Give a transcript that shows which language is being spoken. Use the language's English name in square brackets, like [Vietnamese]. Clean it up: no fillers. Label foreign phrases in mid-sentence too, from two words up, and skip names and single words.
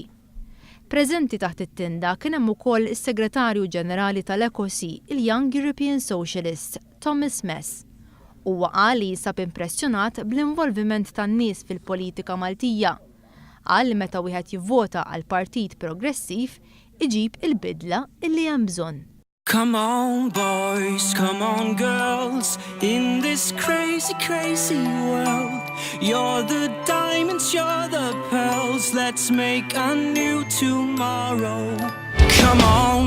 [Maltese] Preżenti taħt it-tinda kien hemm ukoll is-Segretarju Ġenerali tal-ECOSI, il-Young European Socialist, Thomas Mess. Huwa qal li jinsab impressjonat bl-involviment tan-nies fil-politika Maltija. Qal li meta wieħed jivvota għal Partit Progressiv iġib il-bidla illi hemm bżonn. [English] Come on boys, come on girls, in this crazy, crazy world. You're the diamonds, you're the pearls, let's make a new tomorrow. Come on.